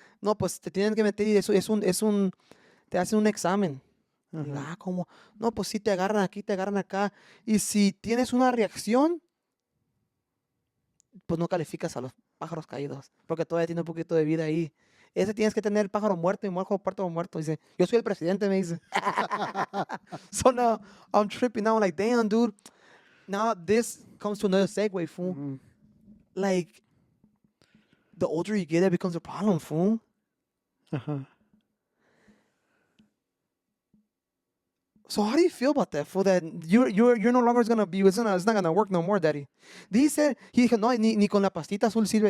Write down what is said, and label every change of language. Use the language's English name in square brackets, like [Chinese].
[Spanish] No, pues te tienen que meter y eso te hacen un examen. Y digo, ¿cómo? No, pues sí, te agarran aquí, te agarran acá. Y si tienes una reacción, pues no calificas a los pájaros caídos, porque todavía tiene un poquito de vida ahí. Ese tienes que tener el pájaro muerto y muerto o muerto. Dice, yo soy el presidente, me dice. [English] So now I'm tripping out, like, damn, dude. Now this comes to another segue, fool. Like, the older you get, it becomes a problem, fool. So how do you feel about that, fool? That you're no longer gonna be, it's not gonna work no more, daddy. [Spanish] Dice, he dijo, no, ni con la pastita azul sirve.